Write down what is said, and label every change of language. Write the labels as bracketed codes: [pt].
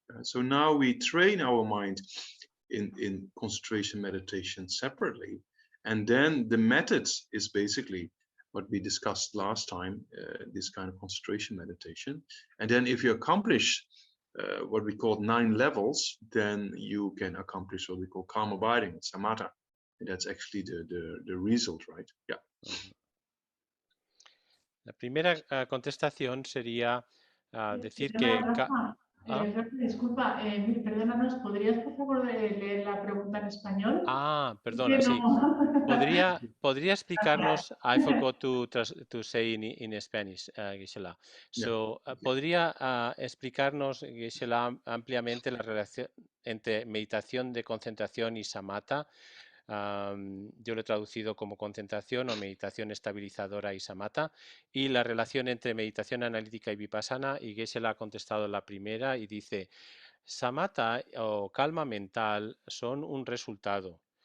[en] So now we train our mind in concentration meditation separately, and then the methods is basically what we discussed last time, this kind of concentration meditation. And then if you accomplish what we call 9 levels, then you can accomplish what we call calm abiding, samatha. And that's actually the result, right? Yeah. [es] La primera contestación sería decir Perdona, que... Rafa, Rafa, disculpa, perdónanos, ¿podrías por favor leer la pregunta en español? Perdona, sí. ¿Podría explicarnos? Gracias. [en] I forgot to say in Spanish, Gisela. [es] So, ¿podría explicarnos, Gisela, ampliamente la relación entre meditación de concentración y samatha? Yo lo he traducido como concentración o meditación estabilizadora y samatha, y la relación entre meditación analítica y vipassana, y Gisela ha contestado la primera y dice: samatha o calma mental son un resultado.